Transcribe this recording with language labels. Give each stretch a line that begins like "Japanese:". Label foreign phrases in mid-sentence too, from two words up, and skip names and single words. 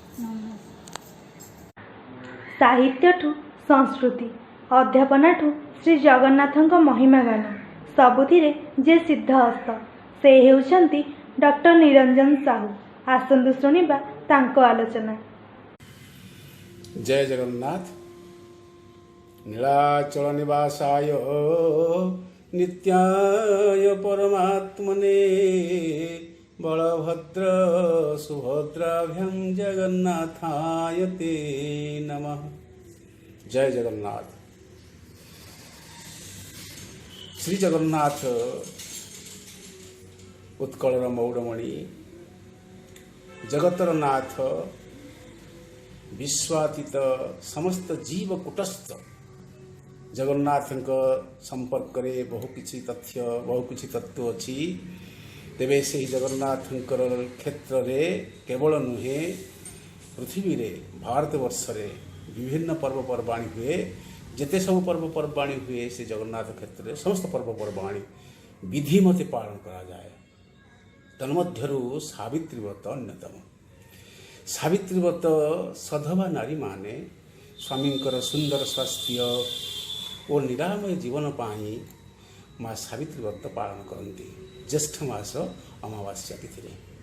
Odia: ନମସ୍କାର। ସାହିତ୍ୟଠୁ ସଂସ୍କୃତି, ଅଧ୍ୟାପନାଠୁ ଶ୍ରୀ ଜଗନ୍ନାଥଙ୍କ ମହିମା ଗାନ, ସବୁଥିରେ ଯେ ସିଦ୍ଧହସ୍ତ, ସେ ହେଉଛନ୍ତି ଡକ୍ଟର ନିରଞ୍ଜନ ସାହୁ। ଆସନ୍ତୁ ଶୁଣିବା ତାଙ୍କ ଆଲୋଚନା। ଜୟ ଜଗନ୍ନାଥ।
Sanskrit: नीलाचल निवासाय नित्याय परमात्मने, बलभद्र सुभद्राभ्यां जगन्नाथाय ते नमः।
Odia: ଜୟ ଜଗନ୍ନାଥ। ଶ୍ରୀ ଜଗନ୍ନାଥ ଉତ୍କଳର ମୌଡ଼ମଣି, ଜଗତର ନାଥ, ବିଶ୍ୱାତୀତ ସମସ୍ତ ଜୀବ କୂଟସ୍ଥ ଜଗନ୍ନାଥ ସମ୍ପର୍କ ରେ ବହୁ କିଛି ତଥ୍ୟ ବହୁ କିଛି ତତ୍ତ୍ୱ ଅଛି। ତେବେ ସେ ଜଗନ୍ନାଥ କ୍ଷେତ୍ର ରେ କେବଳ ନୁହେଁ, ପୃଥିବୀ ରେ ଭାରତବର୍ଷ ରେ ବିଭିନ୍ନ ପର୍ବପର୍ବାଣି ହୁଏ। ଯେତେ ସବୁ ପର୍ବପର୍ବାଣି ହୁଏ ସେ ଜଗନ୍ନାଥ କ୍ଷେତ୍ର ରେ ସମସ୍ତ ପର୍ବପର୍ବାଣି ବିଧି ମତେ ପାଳନ କରା ଯାଏ। ତନ୍ମଧ୍ୟରୁ ସାବିତ୍ରୀ ବ୍ରତ ଅନ୍ୟତମ। ସାବିତ୍ରୀ ବ୍ରତ ସଧବା ନାରୀମାନେ ସ୍ୱାମୀଙ୍କର ସୁନ୍ଦର ସ୍ୱାସ୍ଥ୍ୟ ଓ ନିରାମୟ ଜୀବନ ପାଇଁ ମା ସାବିତ୍ରୀ ବ୍ରତ ପାଳନ କରନ୍ତି ଜ୍ୟେଷ୍ଠ ମାସ ଅମାବାସ୍ୟା ତିଥିରେ।